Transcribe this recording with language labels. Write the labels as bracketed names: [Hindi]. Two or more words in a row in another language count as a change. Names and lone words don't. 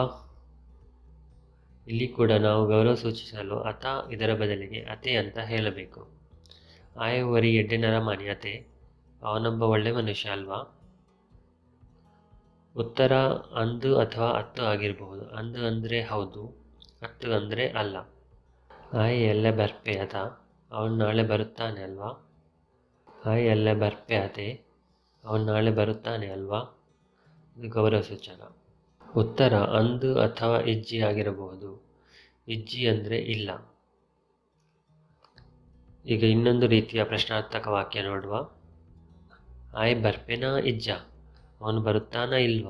[Kannada] ಇಲ್ಲಿ ಕೂಡ ನಾವು ಗೌರವ ಸೂಚಿಸಲು ಅತ ಇದರ ಬದಲಿಗೆ ಅತೆ ಅಂತ ಹೇಳಬೇಕು. [Tulu] ಆಯ್ ಒರಿ ಎಡ್ಡೆನರ ಮಾನ್ಯತೆ, [Kannada] ಅವನೊಬ್ಬ ಒಳ್ಳೆ ಮನುಷ್ಯ ಅಲ್ವಾ. ಉತ್ತರ ಅಂದು ಅಥವಾ ಅತ್ತು ಆಗಿರಬಹುದು. ಅಂದು ಅಂದರೆ ಹೌದು, ಅತ್ತು ಅಂದರೆ ಅಲ್ಲ. [Tulu] ಆಯ್ ಎಲ್ಲೆ ಬರ್ಪೆ ಅತ, [Kannada] ಅವನು ನಾಳೆ ಬರುತ್ತಾನೆ ಅಲ್ವಾ. [Tulu] ಆಯ್ ಎಲ್ಲೆ ಬರ್ಪೆ ಅತೆ, [Kannada] ಅವನು ನಾಳೆ ಬರುತ್ತಾನೆ ಅಲ್ವಾ, ಇದು ಗೌರವ ಸೂಚಕ. ಉತ್ತರ ಅಂದು ಅಥವಾ ಇಜ್ಜಿ ಆಗಿರಬಹುದು. ಇಜ್ಜಿ ಅಂದರೆ ಇಲ್ಲ. ಈಗ ಇನ್ನೊಂದು ರೀತಿಯ ಪ್ರಶ್ನಾರ್ಥಕ ವಾಕ್ಯ ನೋಡುವ. [Tulu] ಆಯ್ ಬರ್ಪೆನಾ ಇಜ್ಜ, [Kannada] ಅವನು ಬರುತ್ತಾನ ಇಲ್ವಾ.